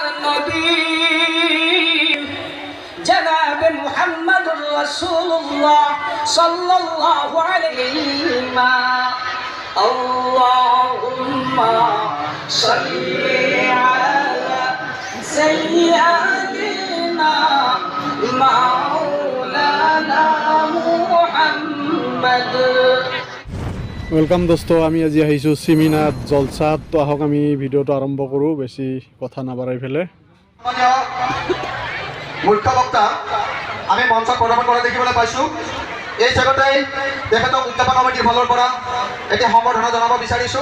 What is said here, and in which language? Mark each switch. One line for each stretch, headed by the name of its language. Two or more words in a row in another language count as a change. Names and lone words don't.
Arabic: النبي جناب محمد رسول الله صلى الله عليه وسلم اللهم صل على سيدنا مولانا محمد।
Assamese: ওয়েলকাম দোস্ত, আমি আজি আহিছোঁ চিমিনাত জলসাত। তো আহক আমি ভিডিঅ'টো আৰম্ভ কৰোঁ, বেছি কথা নাবাঢ়াই ফেলে। মুখ্য বক্তা আমি মঞ্চত প্ৰদৰ্শন কৰা দেখিবলৈ পাইছোঁ। এই জগতেই তেখেতক উদযাপন কমিটিৰ ফালৰ পৰা এতিয়া সম্বৰ্ধনা জনাব বিচাৰিছোঁ।